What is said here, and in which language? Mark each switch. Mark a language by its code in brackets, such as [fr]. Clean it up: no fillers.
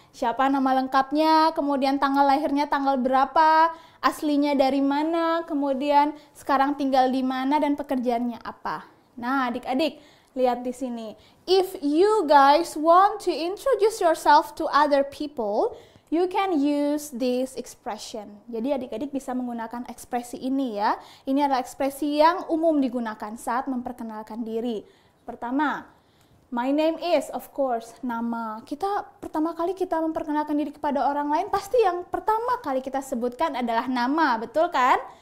[id] Siapa nama lengkapnya, kemudian tanggal lahirnya tanggal berapa, aslinya dari mana, kemudian sekarang tinggal di mana dan pekerjaannya apa. Nah, adik-adik lihat di sini. [en] If you guys want to introduce yourself to other people, you can use this expression. [id] Jadi adik-adik bisa menggunakan ekspresi ini ya. Ini adalah ekspresi yang umum digunakan saat memperkenalkan diri. Pertama, [en] my name is, of course, [id] nama. Pertama kali kita memperkenalkan diri kepada orang lain, pasti yang pertama kali kita sebutkan adalah nama, betul kan?